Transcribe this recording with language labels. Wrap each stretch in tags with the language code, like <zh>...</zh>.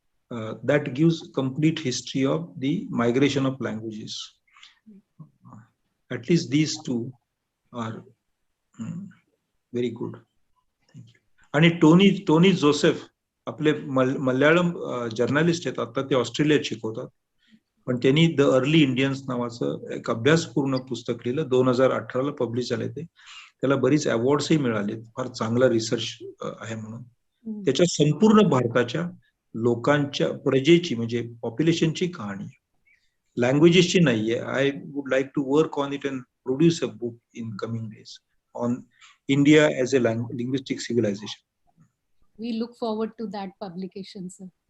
<en>That gives complete history of the migration of languages. At least these two are very good. Thank you.</en> <mr>आणि Tony Joseph आपले Malayalam journalist आहेत. आता ते ऑस्ट्रेलियात शिकवतात, पण त्यांनी द अर्ली इंडियन्स नावाचं एक अभ्यासपूर्ण पुस्तक लिहिलं. 2018 पब्लिश झालंय ते. त्याला बरीच अवॉर्ड्सही मिळाले. फार चांगला रिसर्च आहे म्हणून. त्याच्या संपूर्ण भारताच्या लोकांच्या प्रजेची म्हणजे पॉप्युलेशनची कहाणी, लँग्वेजेसची नाहीये.</mr> <en>I would like to work on it and produce a book in coming days on India as a linguistic civilization. We look forward to that publication, sir.</en>